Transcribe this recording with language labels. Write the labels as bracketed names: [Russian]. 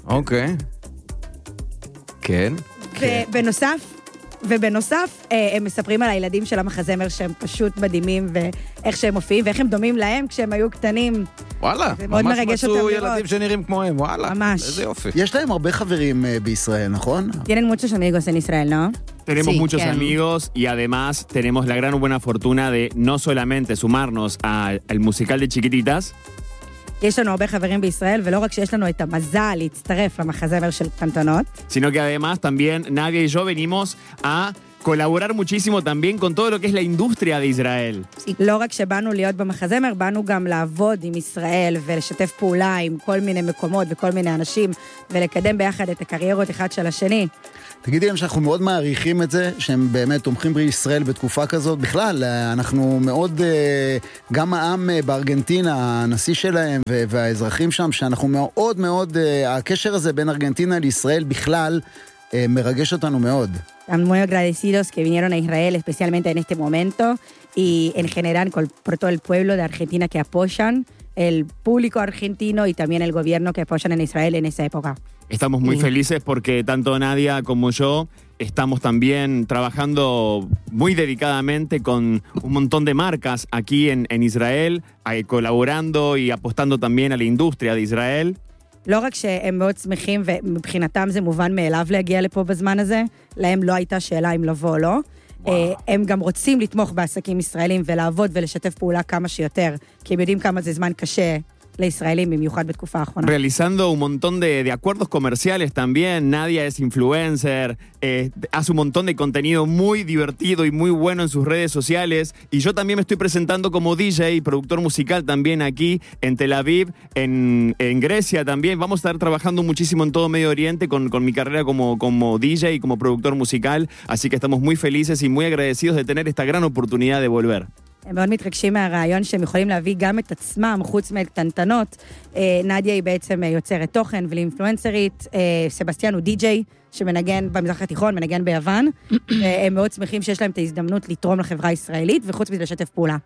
[Hebrew] אוקיי. כן. ובנוסף, ובנוסף, הם מספרים על הילדים של המחזמר שהם פשוט מדהימים, ואיך שהם מופיעים, ואיך הם דומים להם כשהם היו קטנים. וואלה, ממש מצאו ילדים שנראים כמוהם, וואלה. ממש. איזה יופי. יש להם הרבה חברים בישראל, נכון? [Spanish] Tienen muchos amigos en Israel, ¿no? Tenemos sí, muchos amigos y además tenemos la gran buena fortuna de no solamente sumarnos al musical de Chiquititas. [Hebrew] יש לנו הרבה חברים בישראל, ולא רק שיש לנו את המזל להצטרף למחזמר של קנטונות. [Spanish] Sino que además también Nadia y yo venimos a colaborar muchísimo también con todo lo que es la industria de Israel. Sí. [Hebrew] לא רק שבאנו להיות במחזמר, באנו גם לעבוד עם ישראל ולשתף פעולה עם כל מיני מקומות וכל מיני אנשים, ולקדם ביחד את הקריירות אחד של השני. תגידי להם שאנחנו מאוד מעריכים את זה, שהם באמת תומכים בישראל בתקופה כזאת. בכלל, אנחנו מאוד, גם העם בארגנטינה, הנשיא שלהם והאזרחים שם, שאנחנו מאוד מאוד, הקשר הזה בין ארגנטינה לישראל בכלל, מרגש אותנו מאוד. [Spanish] Estamos muy agradecidos que vinieron a Israel, especialmente en este momento, y en general por todo el pueblo de Argentina que apoyan, el público argentino y también el gobierno que apoyan en Israel en esa época. Estamos muy felices porque tanto Nadia como yo estamos también trabajando muy dedicadamente con un montón de marcas aquí en Israel, colaborando y apostando también a la industria de Israel. [Hebrew] לא רק שהם מאוד שמחים, ומבחינתם זה מובן מאליו להגיע לפה בזמן הזה, להם לא הייתה שאלה אם לבוא או לא. וואו. הם גם רוצים לתמוך בעסקים ישראלים ולעבוד ולשתף פעולה כמה שיותר, כי הם יודעים כמה זה זמן קשה לישראלים, במיוחד בתקופה האחרונה. [Spanish] Realizando un montón de acuerdos comerciales también, Nadia es influencer, hace un montón de contenido muy divertido y muy bueno en sus redes sociales, y yo también me estoy presentando como DJ y productor musical también aquí en Tel Aviv, en Grecia también. Vamos a estar trabajando muchísimo en todo Medio Oriente con mi carrera como DJ y como productor musical, así que estamos muy felices y muy agradecidos de tener esta gran oportunidad de volver. [Hebrew] הם מאוד מתרגשים מהרעיון שהם יכולים להביא גם את עצמם, חוץ מקטנטנות. נדיה היא בעצם יוצרת תוכן ולאינפלואנסרית. סבסטיאן הוא די-ג'יי שמנגן במזרח התיכון, מנגן ביוון. הם מאוד שמחים שיש להם את ההזדמנות לתרום לחברה הישראלית, וחוץ מזה לשתף פעולה.